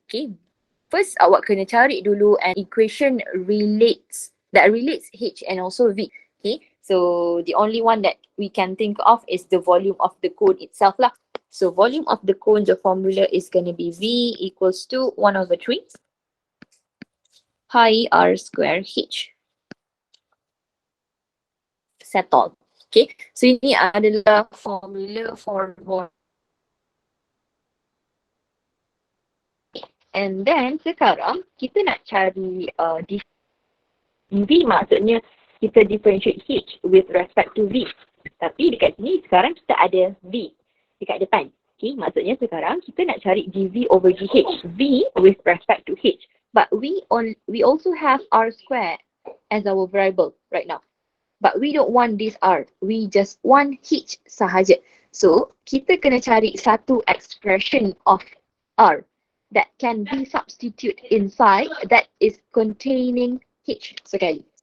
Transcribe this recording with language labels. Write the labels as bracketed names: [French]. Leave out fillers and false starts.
[English] Okay, first [Malay] awak kena cari dulu [English] an equation that relates H and also V. Okay, so the only one that we can think of is the volume of the cone itself lah. So volume of the cone, the formula is going to be V equals to 1 over 3 pi r square H. Settle. [Malay] Okay, so ini adalah formula for volume. And then sekarang kita nak cari dV, maksudnya kita differentiate H with respect to V. Tapi dekat sini sekarang kita ada V dekat depan. Okay, maksudnya sekarang kita nak cari dV over dH. V with respect to H. [English] But we also have R square as our variable right now. But we don't want this R. We just want H sahaja. [Malay] So kita kena cari satu [English] expression of R that can be substituted inside that is containing H sekali.